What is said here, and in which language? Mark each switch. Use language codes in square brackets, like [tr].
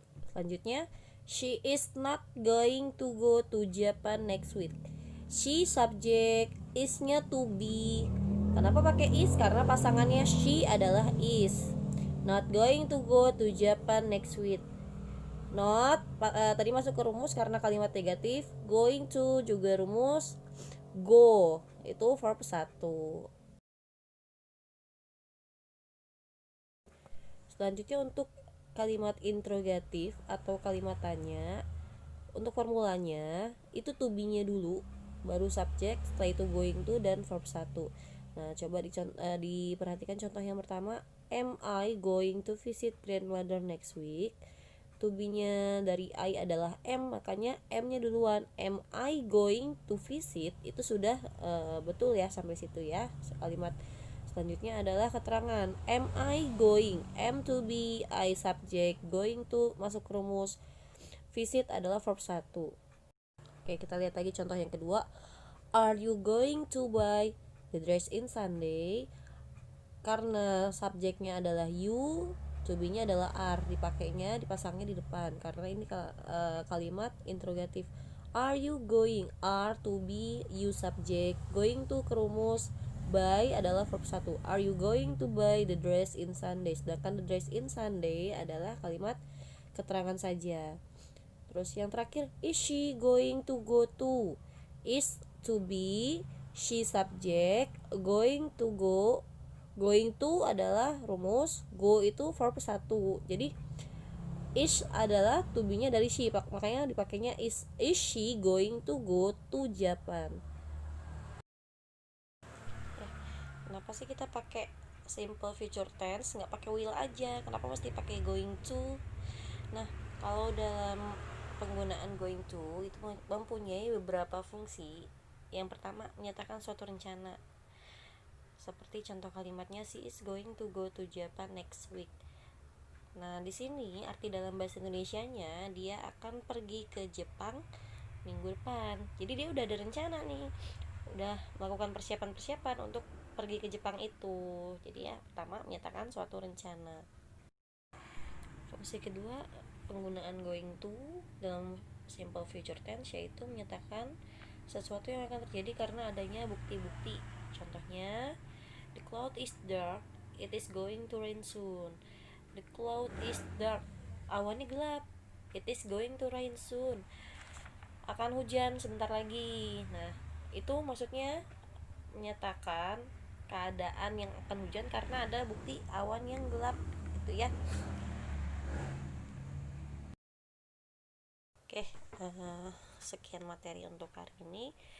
[id] Selanjutnya, [en] she is not going to go to Japan next week. [id] She subject, is-nya to be. Kenapa pakai is? Karena pasangannya she adalah is. [en] Not going to go to Japan next week. [id] Not tadi masuk ke rumus karena kalimat negatif. Going to juga rumus. Go itu verb 1. Selanjutnya untuk kalimat interrogatif atau kalimat tanya, untuk formulanya itu to be-nya dulu, baru subjek, setelah itu going to dan verb 1. Nah, coba diperhatikan contoh yang pertama. [en] Am I going to visit grandmother next week? [id] To be-nya dari I adalah am, makanya am-nya duluan. [en] Am I going to visit? [id] Itu sudah betul ya sampai situ ya. Kalimat selanjutnya adalah keterangan. [en] Am I going? [id] Am to be, I subject, going to masuk ke rumus. Visit adalah verb 1. Oke, kita lihat lagi contoh yang kedua. [en] Are you going to buy the dress in Sunday? [id] Karena subjeknya adalah you, to be-nya adalah are, dipasangnya di depan karena ini kalimat interrogatif. [en] Are you going? [id] Are to be, you subject, going to ke rumus, Buy adalah verb 1. [en] Are you going to buy the dress in Sunday? [id] Sedangkan the dress in Sunday adalah kalimat keterangan saja. Terus yang terakhir, [en] is she going to go to? Is to be, she subject, going to go. [id] Going to adalah rumus, go itu verb 1. Jadi is adalah to be-nya dari she, makanya dipakainya [en] is she going to go to Japan. [id] Kenapa sih kita pakai simple future tense, nggak pakai will aja? Kenapa mesti pakai going to? Nah, kalau dalam penggunaan going to itu mempunyai beberapa fungsi. Yang pertama, menyatakan suatu rencana. Seperti contoh kalimatnya, [en] she is going to go to Japan next week. [id] Nah, di sini arti dalam bahasa Indonesianya, dia akan pergi ke Jepang minggu depan. Jadi dia udah ada rencana nih, udah melakukan persiapan untuk pergi ke Jepang itu. Jadi ya, pertama menyatakan suatu rencana. Fungsi kedua, penggunaan going to dalam simple future tense yaitu menyatakan sesuatu yang akan terjadi karena adanya bukti-bukti. Contohnya, [en] the cloud is dark, it is going to rain soon. The cloud is dark, [id] awannya gelap, [en] it is going to rain soon. [id] Akan hujan sebentar lagi. Nah, itu maksudnya menyatakan keadaan yang akan hujan karena ada bukti awan yang gelap, gitu ya. Oke, sekian materi untuk hari ini.